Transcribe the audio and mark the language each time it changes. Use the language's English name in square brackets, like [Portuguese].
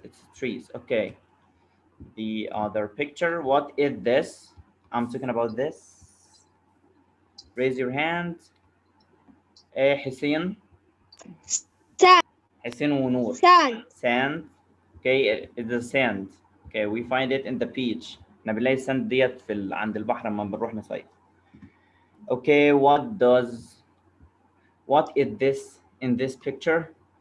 [English] It's trees. Okay. The other picture. What is this? I'm talking about this. Raise your hand. Hussein. Sand. [Arabic] Hussein ونور. [English] Sand. Sand. Okay, it's a sand. Okay, we find it in the beach. [Arabic] احنا بنلاقي الساند ديت في عند البحر لما بنروح نصيف. [English] Okay, what is this in this picture?